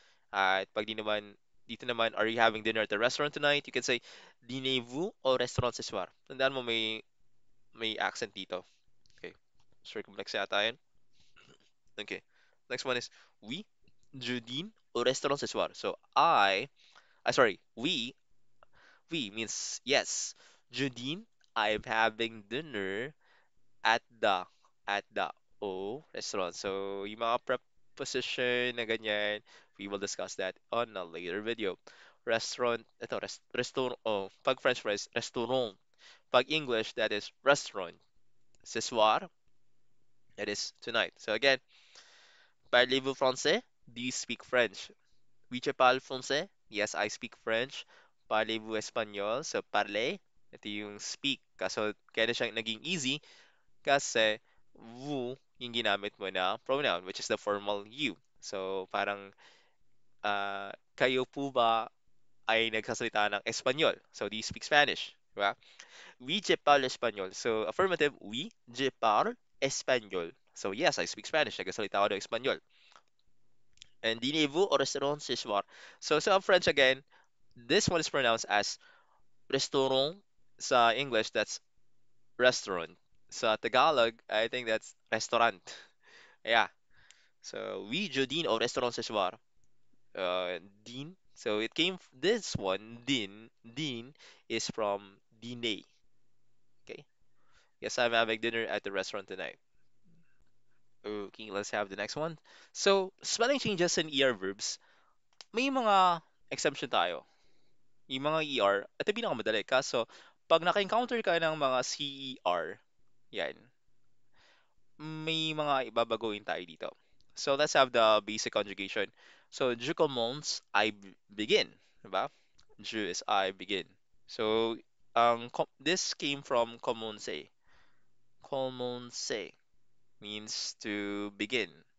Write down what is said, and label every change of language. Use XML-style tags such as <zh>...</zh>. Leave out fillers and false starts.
<tl>At pag di naman, dito naman,</tl> <en>are you having dinner at the restaurant tonight? You can say,</en> <fr>dînez-vous au restaurant ce soir?</fr> <tl>Tandaan mo may accent dito. Okay. Circumflex yata yun. Okay.</tl> <en>Next one is,</en> <fr>oui, je dîne au restaurant ce soir.</fr> <en>So, sorry, we means yes.</en> <fr>Je dîne,</fr> <en>I'm having dinner at the, at the restaurant. So,</en> <tl>yung mga</tl> <en>preposition</en> <tl>na ganyan,</tl> <en>we will discuss that on a later video.</en> <tl>Restaurant, ito, restaurant, pag</tl> <en>French fries,</en> <tl>restaurant.</tl> <en>Pag English, that is restaurant.</en> <fr>Ce soir,</fr> <en>that is tonight.</en> <fr>So again, parlez-vous français?</fr> <en>Do you speak French?</en> <fr>Oui, je parle français.</fr> <en>Yes, I speak French.</en> <fr>Parlez-vous espagnol? So parler,</fr> <tl>ito yung</tl> <fr>speak.</fr> <tl>Kaso kaya na siyang naging easy kasi vous yung ginamit mo na pronoun,</tl> <en>which is the formal you.</en> <tl>So parang kayo po ba ay nagsasalita ng Espanyol?</tl> <en>So do you speak Spanish? Diba?</en> <fr>Oui, je parle espagnol.</fr> <en>So, affirmative,</en> <fr>oui, je parle espagnol.</fr> <en>So, yes, I speak Spanish.</en> <tl>Nagsasalita ako ng Espanyol.</tl> <fr>And dînez-vous au restaurant ce soir?</fr> <en>So, sa French again, this one is pronounced as restaurant. Sa English, that's restaurant. Sa Tagalog, I think that's restaurant. Yeah.</en> <fr>So, oui, je dîne au restaurant ce soir. Dîne.</fr> <en>So, this one, dîne, is from dîner. Okay. Yes, I'm having dinner at the restaurant tonight. Okay, let's have the next one. So, spelling changes in ER verbs,</en> <tl>may mga exemption tayo. Yung mga ER, ito yung pinakamadali. Kaso, pag naka-encounter ka ng mga CER, yan, may mga ibabaguhin tayo dito.</tl> <en>So, let's have the basic conjugation. So,</en> <fr>je commence,</fr> <en>begin. Diba? Je is I begin. So, this came from commencer. Commencer means to begin.</en>